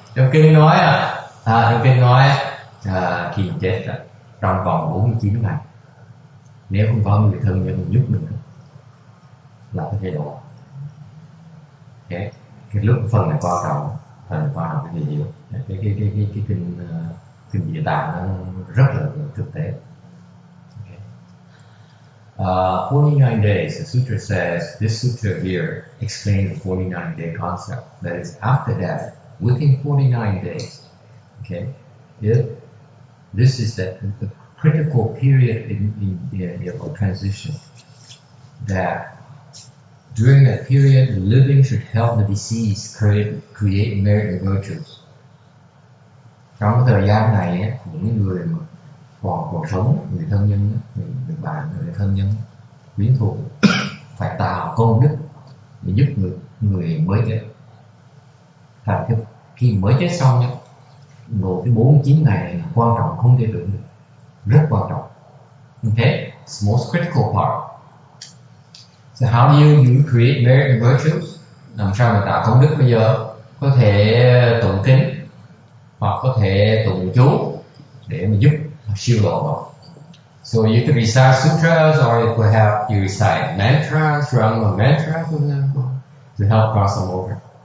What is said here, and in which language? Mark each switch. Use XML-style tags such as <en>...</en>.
<vi>Trong kinh nói trong kinh nói khi chết trong vòng 49 ngày, nếu không có người thân nhân giúp mình là có thể độ. Okay. Cái lúc phần này quan trọng, cái gì cái kinh địa tạng nó rất là thực tế. Okay.</vi> <en>49 days, the sutra says, this sutra here explains the 49-day concept. That is, after death, within 49 days, okay, this is the critical period in transition. That during that period, the living should help the deceased create merit and virtues. Trong cái thời gian này, những người mà còn sống, người thân nhân, người bạn, người thân nhân, quyến thuộc phải tạo công đức để giúp người mới chết. Thành cái khi mới chết xong nhé, ngồi cái 49 ngày này là quan trọng không thể tưởng được, rất quan trọng. Okay, it's the most critical part. So how do you create merit and virtues?</en> <vi>Làm sao mà tạo công đức bây giờ? Có thể tụng kinh hoặc có thể tụng chú để mà giúp siêu độ.</vi> <en>So you can recite sutras, or you could have you recite mantras, Rama mantra, for example, to help cross them over.</en>